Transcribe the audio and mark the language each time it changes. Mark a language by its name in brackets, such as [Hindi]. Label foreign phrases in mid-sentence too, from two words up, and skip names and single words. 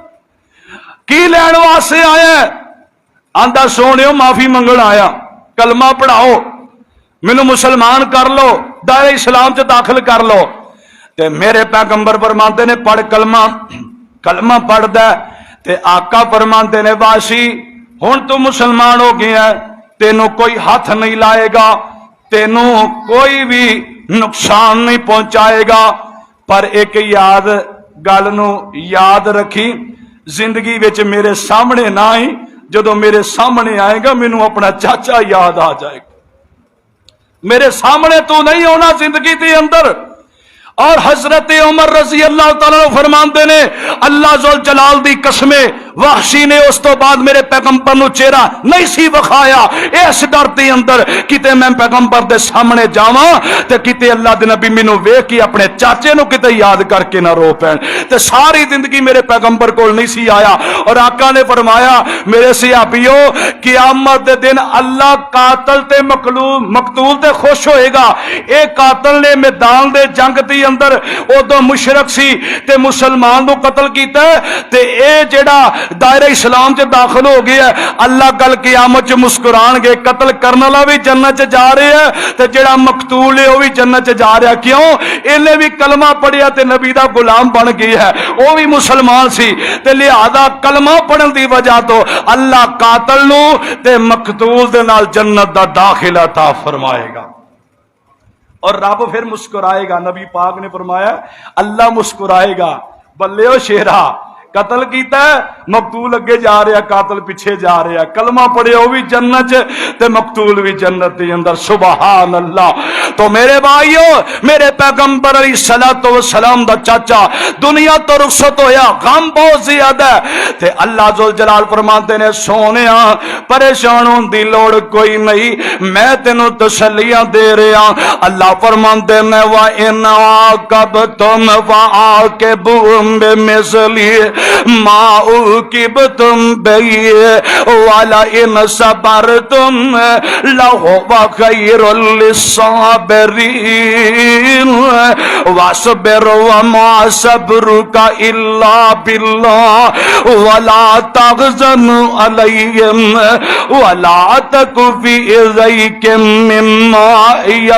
[Punjabi] کی لین واسطے آیا آندا سونیو معافی منگن آیا کلمہ پڑھاؤ مینوں مسلمان کر لو دائرہ اسلام چ داخل کر لو تے میرے پیغمبر فرماندے نے پڑھ کلمہ پڑھدا تے آقا فرماندے نے واشی ہن تو مسلمان ہو گیا ہے تینوں کوئی ہاتھ نہیں لائے گا تینوں کوئی بھی نقصان نہیں پہنچائے گا پر ایک گل نو یاد رکھی زندگی وچ میرے سامنے نہ آئی جدو میرے سامنے آئے گا مینوں اپنا چاچا یاد آ جائے گا میرے سامنے تو نہیں ہونا زندگی دے اندر اور حضرت عمر [Arabic] رضی اللہ تعالیٰ [Punjabi] فرماندے نے اللہ ذوالجلال دی قسمیں وحشی نے اس تو بعد میرے پیغمبر نو چہرہ نہیں سی وکھایا، اس ڈر دے اندر کتے میں پیغمبر دے سامنے جاواں تے کتے اللہ دے نبی مینوں ویکھ کے اپنے چاچے نو کتے یاد کر کے نہ رو پین، تے ساری زندگی میرے پیغمبر کول نہیں سی آیا۔ اور آقا نے فرمایا میرے صحابیو قیامت دے دن اللہ قاتل تے مقتول تے خوش ہوئے گا۔ اے قاتل نے میدان دے جنگ دی اندر ادو مشرک سی تے مسلمان نو قتل کیتا ہے، تے اے جڑا دائرہ اسلام چ داخل ہو گیا ہے، اللہ کل قیامت چ مسکران گے، قتل کرنے والا بھی جنت چ جا رہے ہے تے جڑا مقتول ہے وہ بھی جنت چ جا رہا۔ کیوں؟ انہیں بھی کلمہ پڑھیا تے نبی دا غلام بن گیا ہے، وہ بھی مسلمان سی تے لہذا کلمہ پڑھن دی وجہ تو اللہ قاتل نو تے مقتول دے نال جنت دا داخلہ عطا فرمائے گا، اور رب پھر مسکرائے گا۔ نبی پاک نے فرمایا اللہ مسکرائے گا، بلے او شیرا قتل کیتا ہے، مقتول اگے جا رہا، قاتل پیچھے جا رہا، کلمہ پڑھے وہ بھی جنت تے مقتول بھی جنت دے اندر، [Arabic] سبحان اللہ۔ [Punjabi] تو میرے بھائیو، میرے پیغمبر [Arabic] علیہ الصلوۃ والسلام [Punjabi] دا چاچا دنیا تو رخصت ہویا، غم بہت زیادہ ہے، تے اللہ ذوالجلال فرماتے نے سونیا پریشان ہون دی لوڑ کوئی نہیں، میں تینوں تسلیاں دے رہا۔ اللہ فرماتے نے [Arabic] وَإِنْ عَاقَبْتُمْ فَعَاقِبُوا بِمِثْلِ مَا عُوقِبْتُمْ بِهِ وَلَئِنْ صَبَرْتُمْ لَهُوَ خَيْرٌ لِلصَّابِرِينَ وَاصْبِرْ وَمَا صَبْرُكَ إِلَّا بِاللَّهِ وَلَا تَحْزَنْ عَلَيْهِمْ وَلَا تَكُ فِي ضَيْقٍ مِّمَّا